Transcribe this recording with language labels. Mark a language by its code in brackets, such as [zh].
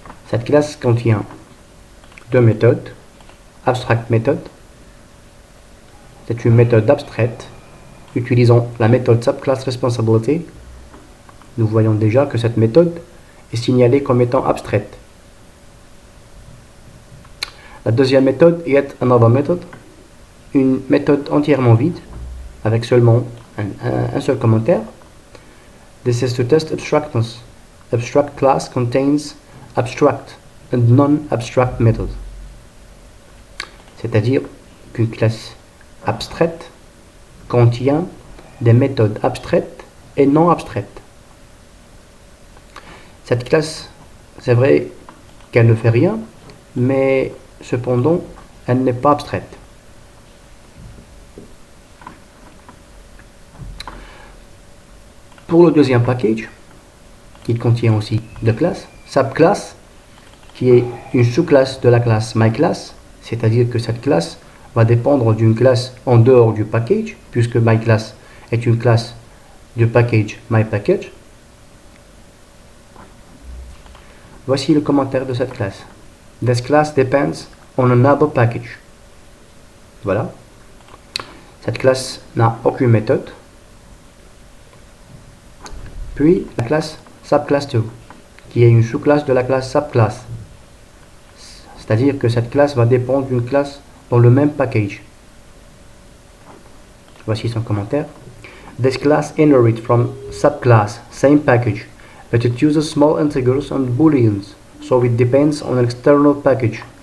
[fr] Cette classe contient deux méthodes. Abstract method, c'est une méthode abstraite utilisant la méthode subclass responsibility. Nous voyons déjà que cette méthode est signalée comme étant abstraite. La deuxième méthode, yet another method, une méthode entièrement vide avec seulement un seul commentaire. [en] This is to test abstractness. Abstract class contains abstract and non-abstract methods. [fr] C'est-à-dire qu'une classe abstraite contient des méthodes abstraites et non abstraites. Cette classe, c'est vrai qu'elle ne fait rien, mais cependant, elle n'est pas abstraite. Pour le deuxième package, il contient aussi deux classes. Subclass, qui est une sous-classe de la classe MyClass, c'est-à-dire que cette classe va dépendre d'une classe en dehors du package, puisque MyClass est une classe du package MyPackage. Voici le commentaire de cette classe. [en] This class depends on another package. [fr] Voilà. Cette classe n'a aucune méthode. Puis la classe subclass2, qui est une sous-classe de la classe subclass. C'est-à-dire que cette classe va dépendre d'une classe dans le même package. Voici son commentaire. [en] This class inherits from subclass, same package, but it uses small integers and booleans, so it depends on an external package.